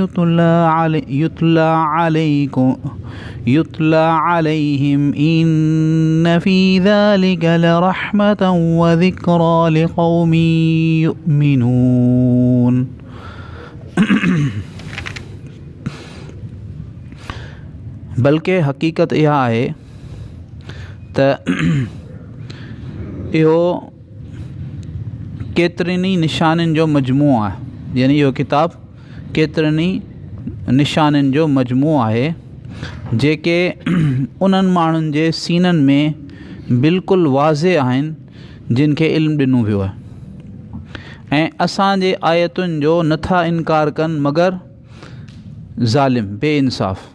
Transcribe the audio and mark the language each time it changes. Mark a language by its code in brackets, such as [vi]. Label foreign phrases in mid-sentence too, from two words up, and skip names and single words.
[ar] يتلى عليهم إن في ذلك لرحمة وذكرى لقوم [sd] يؤمنون [ur] بلکہ حقیقت یہ ہے [sd] इहो केतिरनि ई निशाननि जो मजमूओ आहे, यानी इहो किताबु केतिरनि ई निशाननि जो मजमूओ आहे जेके उन्हनि माण्हुनि जे सीननि में बिल्कुलु वाज़े आहिनि जिन खे इल्मु ॾिनो वियो आहे ऐं असांजे आयतुनि जो नथा इनकार कनि मगर ज़ालिम बेइंसाफ़।